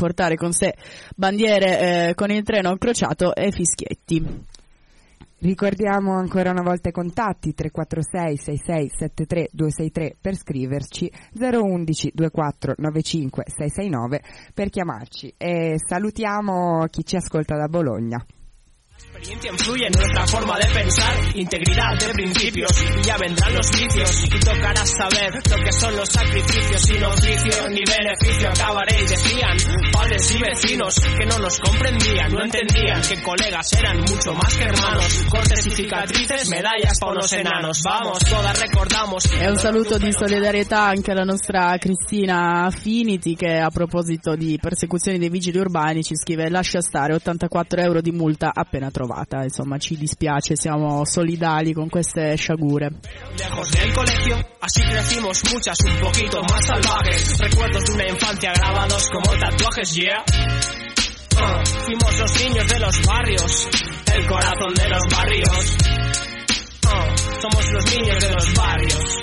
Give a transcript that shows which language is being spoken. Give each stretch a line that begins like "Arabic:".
Italian: Portare con sé bandiere con il treno crociato e fischietti. Ricordiamo ancora una volta i contatti 346-6673-263 per scriverci, 011-2495-669 per chiamarci, e salutiamo chi ci ascolta da Bologna.
Spanish: Experiencia influye en nuestra forma de pensar, integridad de principios, y ya vendrán los vicios, y tocará saber lo que son los sacrificios, sin oficio ni beneficio acabaréis, decían padres y vecinos que no nos comprendían, no entendían que colegas eran mucho más que hermanos, cortes y cicatrices, medallas para los enanos, vamos, todas recordamos.
Italian: E un saluto di solidarietà anche alla nostra Cristina Finiti, che a proposito di persecuzioni dei vigili urbani ci scrive: lascia stare, 84 euro di multa appena trovata. Insomma, ci dispiace, siamo solidali con queste sciagure.
Spanish: Lejos del colegio, así crecimos muchas un poquito más salvajes. Recuerdos de una infancia grabados como tatuajes, yeah. Fuimos los niños de los barrios, el corazón de los barrios. Somos los niños de los barrios.